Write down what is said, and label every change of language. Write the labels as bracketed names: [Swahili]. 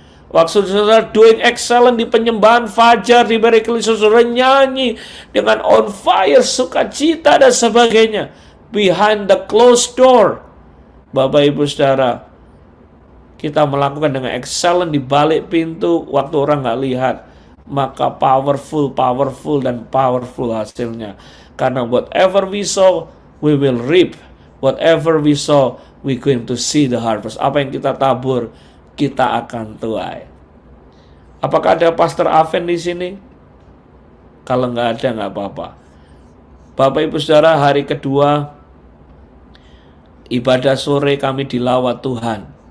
[Indonesian] Waktu saudara [English] doing excellent [Indonesian] di penyembahan fajar, di Berkeley, saudara nyanyi dengan [English] on fire, [Indonesian] sukacita dan sebagainya. [English] Behind the closed door, [Indonesian] Bapak Ibu Saudara, kita melakukan dengan excellent di balik pintu, waktu orang nggak lihat, maka powerful dan powerful hasilnya. Karena [English] whatever we sow, we will reap. Whatever we sow, we going to see the harvest. [Indonesian] Apa yang kita tabur, kita akan tuai. Apakah ada Pastor Aven di sini? Kalau nggak ada, nggak apa-apa. Bapak Ibu Saudara, hari kedua ibadah sore kami dilawat Tuhan.